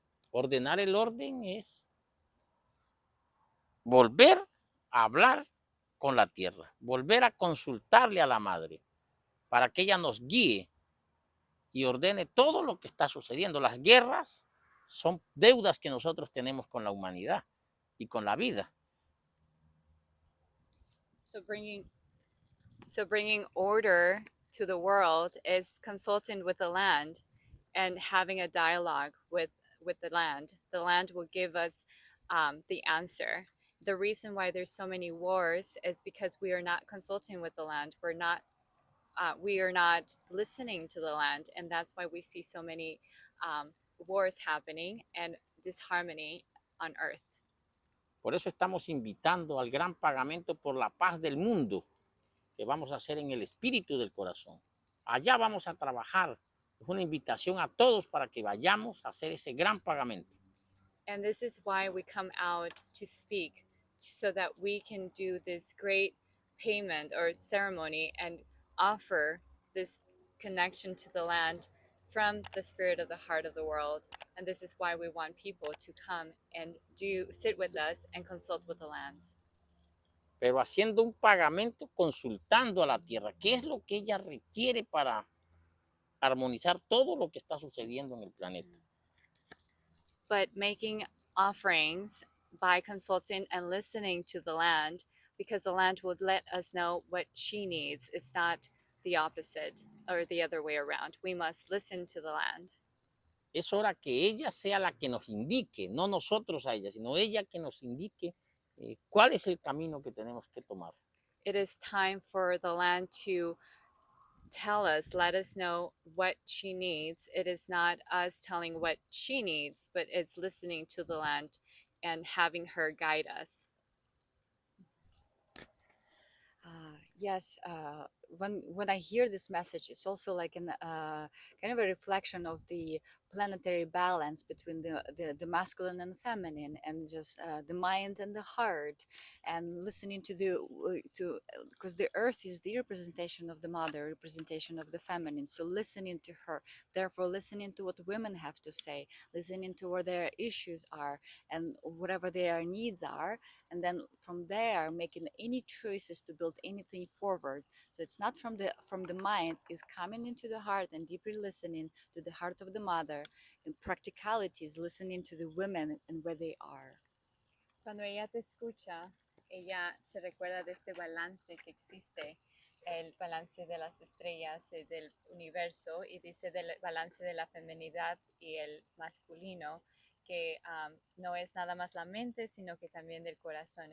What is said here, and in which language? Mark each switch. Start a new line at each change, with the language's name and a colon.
Spanish: Ordenar el orden es volver a hablar con la tierra, volver a consultarle a la madre para que ella nos guíe y ordene todo lo que está sucediendo. Las guerras son deudas que nosotros tenemos con la humanidad y con la vida.
English: So bringing order to the world is consulting with the land and having a dialogue with the land. The land will give us the answer. The reason why there's so many wars is because we are not consulting with the land. We are not listening to the land, and that's why we see so many wars happening and disharmony on earth.
Spanish: Por eso estamos invitando al gran pagamento por la paz del mundo que vamos a hacer en el espíritu del corazón. Allá vamos a trabajar. Es una invitación a todos para que vayamos a hacer ese gran pagamento.
English: And this is why we come out to speak, so that we can do this great payment or ceremony and offer this connection to the land from the spirit of the heart of the world. And this is why we want people to come and sit with us and consult with the lands.
Spanish: Pero haciendo un pagamento consultando a la tierra. ¿Qué es lo que ella requiere para armonizar todo lo que está sucediendo en el planeta?
English: But making offerings by consulting and listening to the land, because the land would let us know what she needs. It's not the opposite or the other way around. We must listen to the land.
Spanish: Es hora que ella sea la que nos indique, no nosotros a ella, sino ella que nos indique cuál es el camino que tenemos que tomar.
English: It is time for the land to let us know what she needs. It is not us telling what she needs, but it's listening to the land and having her guide us. Yes, when I hear this message, it's also like an kind of a reflection of the planetary balance between the masculine and feminine, and just the mind and the heart, and listening to because the earth is the representation of the mother, representation of the feminine. So listening to her, therefore listening to what women have to say, listening to where their issues are and whatever their needs are, and then from there making any choices to build anything forward. So it's not from the mind, it's coming into the heart and deeply listening to the heart of the mother, and practicalities, listening to the women and where they are.
Spanish: Cuando ella te escucha, ella se recuerda de este balance que existe, el balance de las estrellas del universo, y dice del balance de la feminidad y el masculino, que no es nada más la mente, sino que también del corazón.